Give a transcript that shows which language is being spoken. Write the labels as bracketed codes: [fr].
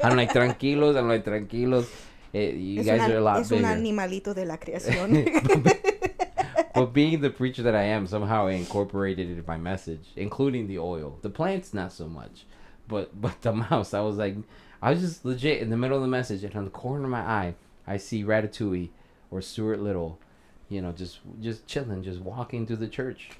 [en] I'm like, tranquilos. You guys are a lot bigger. [es] Es un animalito de la creación. [en] But being the preacher that I am, somehow I incorporated it in my message, including the oil. The plants, not so much. But the mouse, I was just legit in the middle of the message, and on the corner of my eye, I see Ratatouille or Stuart Little, just chilling, just walking through the church.